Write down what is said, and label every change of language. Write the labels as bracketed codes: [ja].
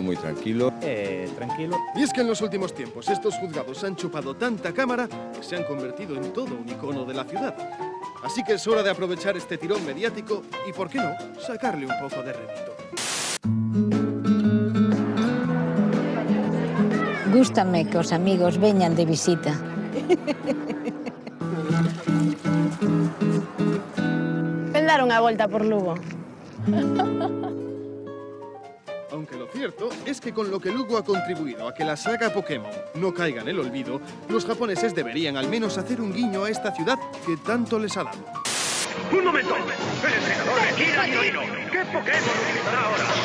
[es] Muy tranquilo. Tranquilo. Y es que en los últimos tiempos estos juzgados han chupado tanta cámara que se han convertido en todo un icono de la ciudad. Así que es hora de aprovechar este tirón mediático y, ¿por qué no?, sacarle un poco de rédito. [gl] Gústame que os amigos veñan de visita. Ven dar unha volta por Lugo. [es] Aunque lo cierto es que con lo que Lugo ha contribuido a que la saga Pokémon no caiga en el olvido, los japoneses deberían al menos hacer un guiño a esta ciudad que tanto les ha dado. ¡Un momento! ¡El entrenador de Kira Ninoino! ¿Qué Pokémon utilizará ahora?